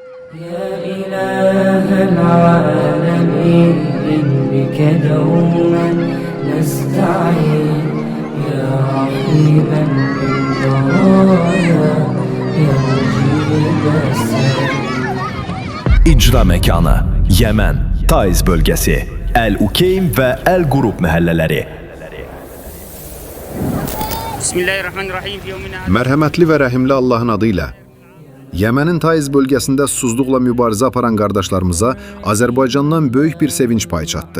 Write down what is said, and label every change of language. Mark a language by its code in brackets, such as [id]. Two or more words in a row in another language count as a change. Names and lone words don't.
[ar] يا إله العالمين بك دوما نستعين يا رحيما بالبرايا يا مجيب السائلين. [az] İcra məkanı Yemen, Taiz bölgəsi, Əl-Ukeym və Əl-Qurub məhəllələri. Bismillahirrahmanirrahim. Mərhəmətli və rəhimli Allahın adı ilə. Yemenin Taiz bölgəsində susuzluqla mübarizə aparan qardaşlarımıza Azərbaycandan böyük bir sevinç payı çatdı.